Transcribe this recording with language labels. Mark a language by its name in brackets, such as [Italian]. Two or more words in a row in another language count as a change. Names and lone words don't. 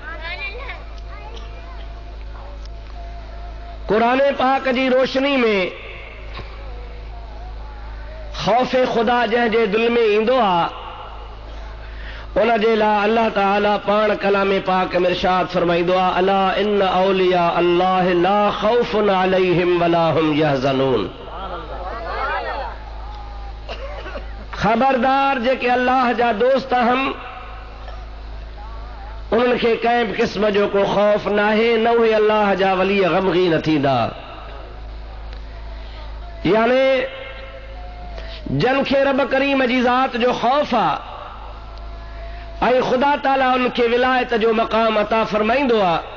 [Sindhi] क़ुरान पाक जी रोशनी में खौफ़ खुदा जंहिंजे दिल में ईंदो आहे, उन जे लाइ अल्लाह ताला पाण कलाम पाक में इरशाद फरमाईंदो आहे, [Arabic] ألا إن أولياء الله لا خوف عليهم ولا هم يحزنون. [Sindhi] खबरदार, जेके अल्लाह जा दोस्त आहिनि उन्हनि खे कंहिं बि क़िस्म जो को खौफ़ नाहे, न उहे अल्लाह जा वली ग़मगीन थींदा। यानी जन खे रब करीम जी ज़ात जो खौफ़ आहे ऐं ख़ुदा ताला उनखे विलायत जो मक़ाम अता फरमाईंदो आहे,